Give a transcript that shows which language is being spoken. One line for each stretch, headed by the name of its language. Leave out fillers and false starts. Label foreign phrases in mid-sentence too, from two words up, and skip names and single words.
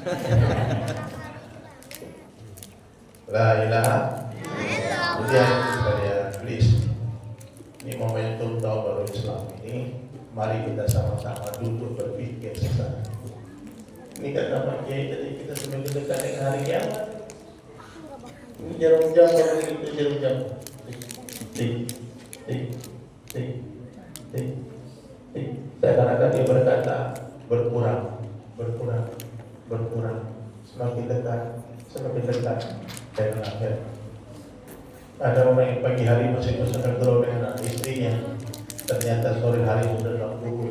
Arabic: La ilaha illallah.
Indonesian: Please, ini momentum tahun baru Islam ini, mari kita sama-sama duduk berpikir sesat. Ini kan nama Kiai tadi, kita semakin dekat dengan hari kiamat. Ini jarum jam, itu jarum jam. Tik, tik, tik, tik, tik. Seakan-akan dia berkata berkurang, semakin dekat dengan akhir. Ada orang yang pagi hari masih bersenang-senang dengan istrinya, ternyata sore hari sudah dalam kubur.